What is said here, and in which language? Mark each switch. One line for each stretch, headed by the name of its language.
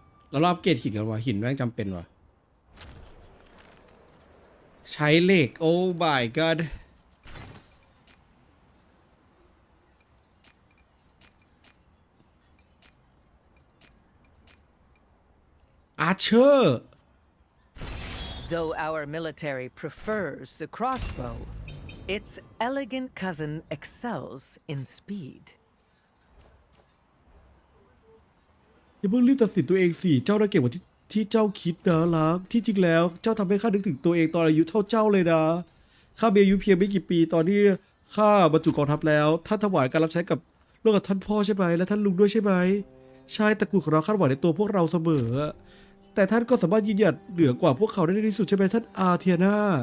Thai: เรารอบเกตหินกันวะหินแม่งจำเป็นวะใช้เหล็กโอ้
English: my god
Thai: อาร์เชอร์
English: Though our military prefers the crossbow, its elegant cousin excels in speed.
Thai: อย่าเพิ่งรีบตัดสินตัวเองสิเจ้าได้เก่งกว่าที่เจ้าคิดนะรักที่จริงแล้วเจ้าทำให้ข้านึกถึงตัวเองตอนอายุเท่าเจ้าเลยนะข้ามีอายุเพียงไม่กี่ปีตอนที่ข้าบรรจุกองทัพแล้วท่านถวายการรับใช้กับร่วมกับท่านพ่อใช่ไหมและท่านลุงด้วยใช่ไหมใช่ตระกูลของเราคาดหวังในตัวพวกเราเสมอแต่ท่านก็สามารถยืนหยัดเหนือกว่าพวกเขาได้ในที่สุดใช่ไหมท่านอาเทียนา